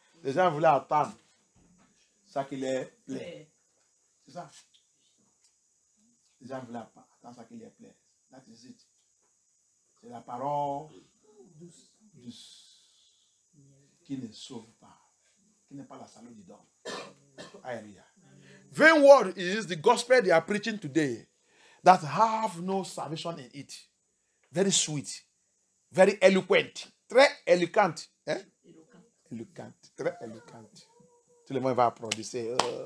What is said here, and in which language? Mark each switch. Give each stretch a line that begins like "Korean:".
French: Les gens voulaient attendre ça qui les plaît. C'est ça. Les gens voulaient attendre ça qui les plaît.
English: That is it.
French: C'est la parole douce qui ne sauve pas, qui n'est pas la salut du don.
English: Hallelujah. Vain word is the gospel they are preaching today that have no salvation in it. Very sweet, very eloquent,
French: très éloquent. Hein? Éloquent, très éloquent. Tout le monde va applaudir.